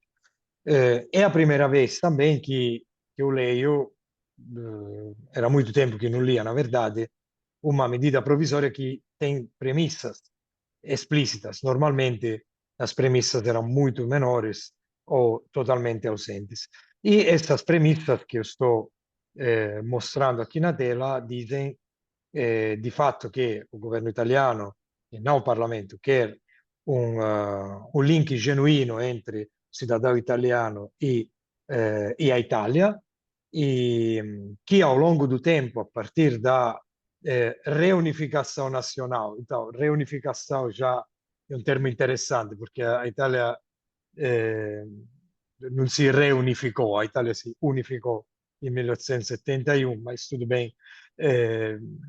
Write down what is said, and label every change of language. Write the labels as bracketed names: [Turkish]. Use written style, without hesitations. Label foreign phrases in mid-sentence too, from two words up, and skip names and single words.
[Portuguese] É a primeira vez também que eu leio, era muito tempo que não lia, na verdade, uma medida provisória que tem premissas explícitas. Normalmente as premissas eram muito menores ou totalmente ausentes. E essas premissas que eu estou mostrando aqui na tela dizem [Italian] di fatto che il governo italiano e non il Parlamento [Portuguese] quer [Italian] un link genuino [Portuguese] entre o cidadão italiano e a Itália, e que ao longo do tempo, a partir da reunificação nacional. Então, reunificação já é um termo interessante, porque a Itália não se reunificou, a Itália se unificou em 1871, mas tudo bem, eh,